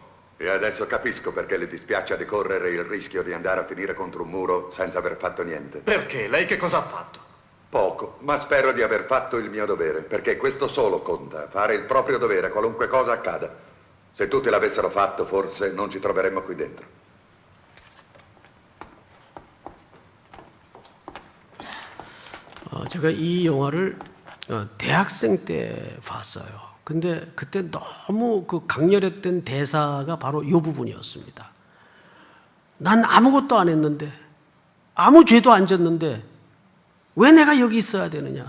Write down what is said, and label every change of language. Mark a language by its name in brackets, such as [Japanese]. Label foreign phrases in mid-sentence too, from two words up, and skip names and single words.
[Italian] E adesso capisco perché le dispiace decorrere il rischio di andare a finire contro un muro senza aver fatto niente. Perché? Lei che cosa ha fatto? Poco, ma spero di aver fatto il mio dovere, perché questo solo conta, fare il proprio dovere, qualunque cosa accada. Se tutti l'avessero fatto, forse non ci troveremmo qui dentro. [Korean] 제가 이 영화를 대학생 때 봤어요. 근데 그때 너무 그 강렬했던 대사가 바로 이 부분이었습니다. 난 아무것도 안 했는데, 아무 죄도 안 졌는데 왜 내가 여기 있어야 되느냐.